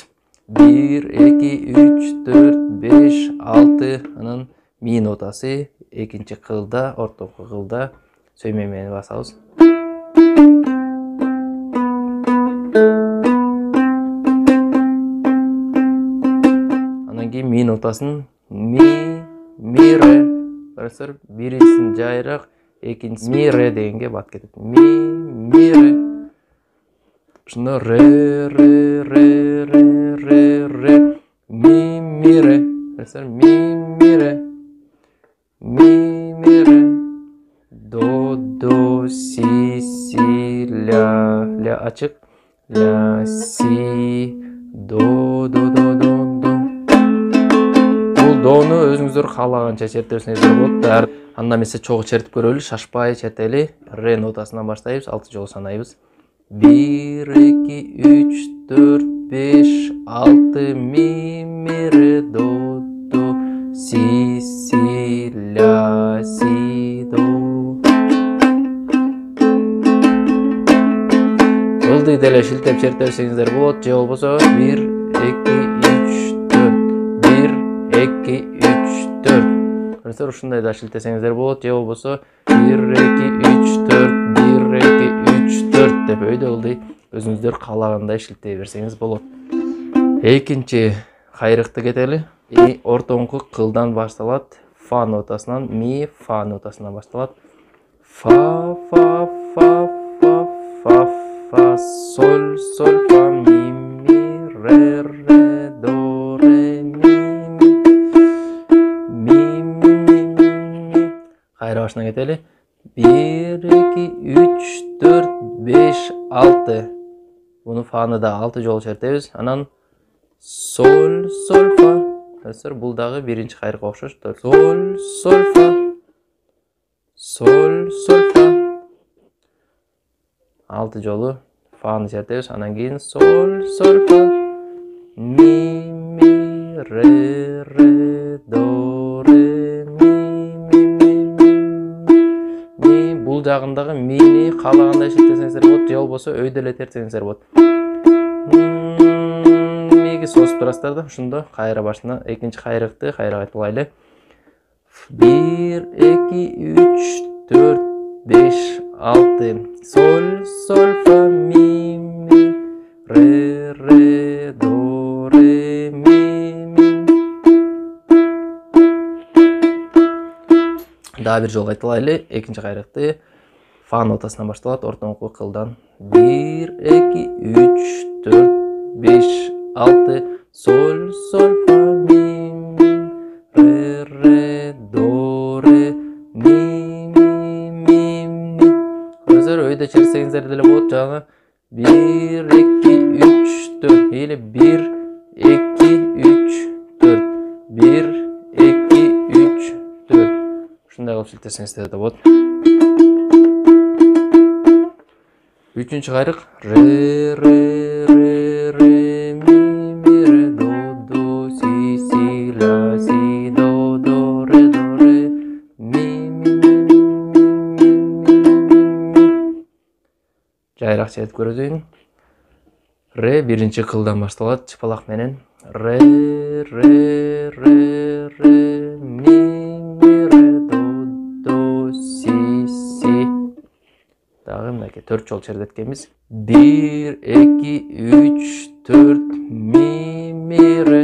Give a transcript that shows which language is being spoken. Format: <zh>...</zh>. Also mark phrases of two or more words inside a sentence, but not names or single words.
<ky>1, 2, 3, 4, 5, 6. Анан ми нотасы экинчи кылда, ортоку кылда сөймө менен басабыз. Анан кийин ми нотасын ми ре. Көрөсүздөр, биринчисин жайыраак, экинчиси ми ре дегенге бат кетет. Ми ре. Ошондо ре ми ре. Көрөсүздөр, ми ре. Ми ре. До си ля ачык, ля си до. Бул дону өзүңүздөр каалаганча чертесиңиздер болот. Анда эмесе чогуу чертип көрөлү, шашпай чертели. Ре нотасынан баштайбыз, 6 жолу санайбыз. 1, 2, 3, 4, 5, 6, ми ре до си ля си до. Ылдый деле шилтеп чертесиңиздер болот, же болбосо 1, 2, 3, 4, 1, 2, 3, 4. Көрөсүздөр, ушундай да шилтесеңиздер болот, же болбосо 1, 2, 3, 4, 1, 2, 3, 4 деп өйдө ылдый өзүңүздөр каалагандай шилтей берсеңиз болот. Экинчи кайрыкты кетели. Ортоңку кылдан башталат. Фа нотасынан, ми фа нотасынан башталат. Фа, соль, фа, ми, ре, до, ре, ми. Кайра башына кетели. 1, 2, 3, 4, 5, 6. Буну фаны да 6 жолу чертебиз. Анан соль, фа. Көрөсүздөр, бул дагы биринчи кайрыкка окшош. Соль, фа. Соль, фа. 6 жолу фаны чертебиз. Анан кийин соль, фа. Ми, ре, до, ре, ми. Бул жагындагы мини каалагандай шилтесеңиздер болот, же болбосо өйдө эле тертсеңиздер болот. Миги созуп турасыздар да, ошондо кайра башына экинчи кайрыкты кайра кайталайлы. 1, 2, 3, 4, 5, 6. Соль, фа, ми, ре, до, ре, ми. Дагы бир жолу кайталайлы. Экинчи кайрыкты фа нотасынан башталат, ортоңку кылдан. 1, 2, 3, 4, 5, 6. Соль, фа, ми, ре, до, ре, ми. Көрөсүздөр, өйдө чертсеңиздер деле болот. Жана 1, 2, 3, 4. Или 1, 2, 3, 4. 1, ушундай кылып шилтесеңиздер да болот. Үчүнчү кайрык ре ре ре ре ми ре до си ла си до ре ми жайыраак чечип көрөзүн. Ре биринчи кылдан башталат чыпалак менен. Ре ре ре ре ми ре до си. Дагы мынакей 4 жол чердеткенбиз. 1 2 3 4 ми ре.</ky>